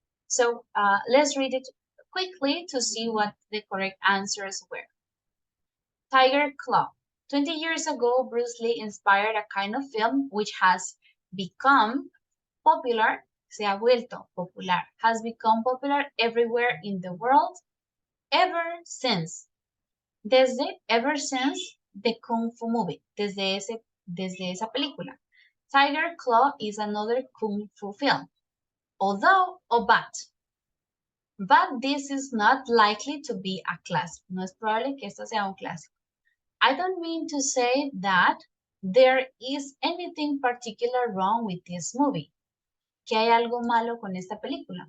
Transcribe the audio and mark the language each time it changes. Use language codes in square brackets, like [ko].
[en] So let's read it quickly to see what the correct answers were. Tiger Claw. 20 years ago, Bruce Lee inspired a kind of film which has become popular, [es] se ha vuelto popular, [en] has become popular everywhere in the world ever since. Ever since the Kung Fu movie, [es] desde esa película. [en] Tiger Claw is another Kung Fu film. Although, but this is not likely to be a classic. [es] No es probable que esto sea un clásico. [en] I don't mean to say that there is anything particular wrong with this movie. [es] Que hay algo malo con esta película.